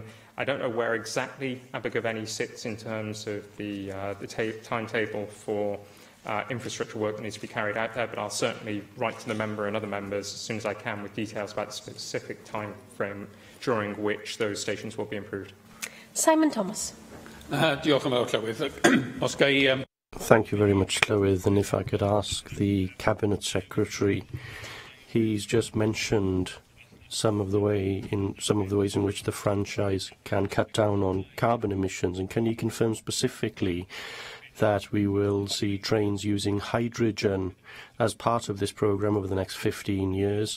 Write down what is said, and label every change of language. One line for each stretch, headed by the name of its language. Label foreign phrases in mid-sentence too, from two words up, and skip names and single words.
English: I don't know where exactly Abergavenny sits in terms of the timetable for infrastructure work that needs to be carried out there, but I'll certainly write to the member and other members as soon as I can with details about the specific time frame during which those stations will be improved. Simon Thomas.
Welsh: Diolch yn fawr, Llywydd. Os gai...
English: Thank you very much, Llywydd. And if I could ask the Cabinet Secretary, he's just mentioned some of the ways in which the franchise can cut down on carbon emissions. And can you confirm specifically that we will see trains using hydrogen as part of this programme over the next 15 years.